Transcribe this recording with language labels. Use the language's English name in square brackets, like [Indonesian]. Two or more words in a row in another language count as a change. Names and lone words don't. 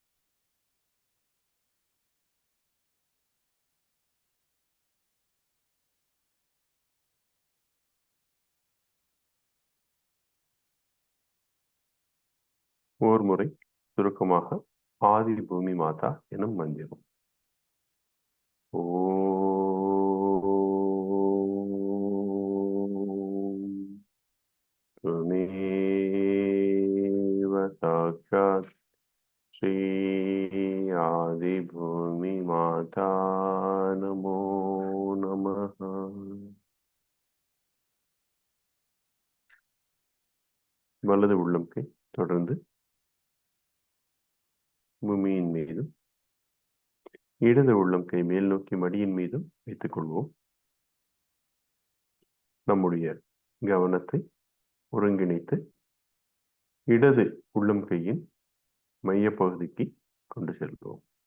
[Tamil] ஓர் முறை சுருக்கமாக ஆதி பூமி மாதா எனும் மந்திரம். [Sanskrit] ஓ साक्षात् श्री आदिभूमि माता नमो नमः. [Tamil] வலது உள்ளங்கை தொடர்ந்து பூமியின் மீதும் இடது உள்ளங்கை மேல் நோக்கி மடியின் மீதும் வைத்துக் கொள்வோம். நம்முடைய கவனத்தை ஒருங்கிணைத்து இடது உள்ளம் கையின் மைய பகுதிக்கு கொண்டு செல்வோம்.